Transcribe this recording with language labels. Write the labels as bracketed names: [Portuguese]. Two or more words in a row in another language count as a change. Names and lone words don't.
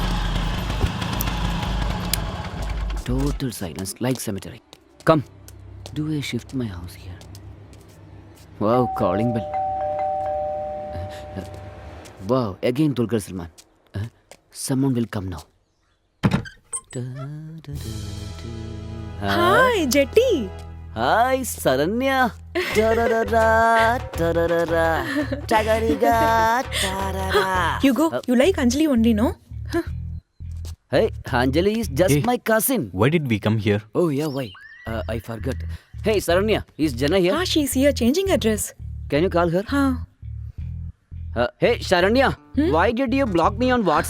[English] Total silence, like cemetery. Come, do I shift my house here? Wow, calling bell. Wow, again Dulquer Salman. Someone will come now. Hi, Jetty. Hi, Saranya. Ta-ra-ra-ra, ta-ra-ra-ra, ta-ga-ri-ga, ta-ra-ra. You go. You like Anjali only, no? Hey, Anjali is just Hey. my cousin. Why did we come here? Oh, yeah, why? I forgot. Hey, Saranya, is Jana here? Ah, she's here changing her dress. Can you call her? Huh? Hey, Saranya, why did you block me on WhatsApp?